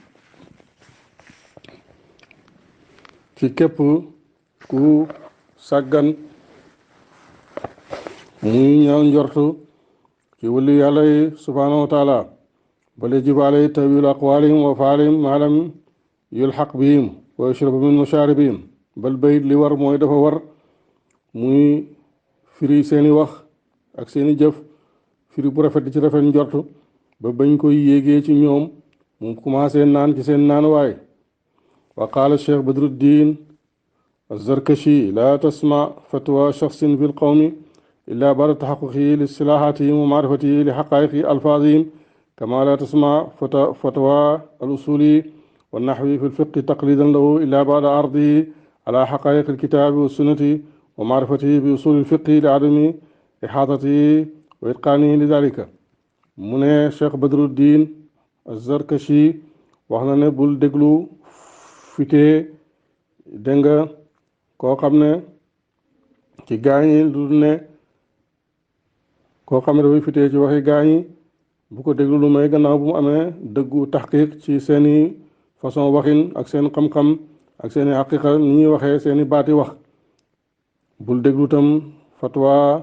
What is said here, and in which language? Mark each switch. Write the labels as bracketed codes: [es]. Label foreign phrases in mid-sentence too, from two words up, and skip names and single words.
[wo] ci képp ku sàggan muy ñaaw njortu ci wali yàlla yi [ar] سبحانه وتعالى بل يجب عليه تأويل أقوالهم وأفعالهم ما لم يلتحق بهم ويشرب من مشاربهم بل [wo] bayit li war mooy dafa war muy firi seeni wax ak seeni jëf firi bu rafet di ci rafet njortu ba bañ koy yéegee ci ñoom mu commencé naan ci seen naan waay [ar] وقال شيخ بدر الدين الزركشي لا تسمع فتوى شخص في القوم إلا بعد تحققه لاصطلاحاتهم ومعرفته لحقائق ألفاظهم كما لا تسمع فتوى الأصولي والنحوي في الفقه تقليدا له إلا بعد عرضه على حقائق الكتاب والسنة ومعرفته بأصول الفقه لعدم إحاطته وإتقانه لذلك من شيخ بدر الدين الزركشي وحنا نقول دقلو فيتي دنگا [wo] koo xam ne ci gaañi du ne koo xam ne dafay fitee ci waxi gaañi bu ko déglu lu may gannaaw bu mu amee dëggu taxqiq ci seeni façon waxin ak seen xam-xam ak seeni xaqiqa ni ñuy waxee seeni baati wax bul déglu tam fatwa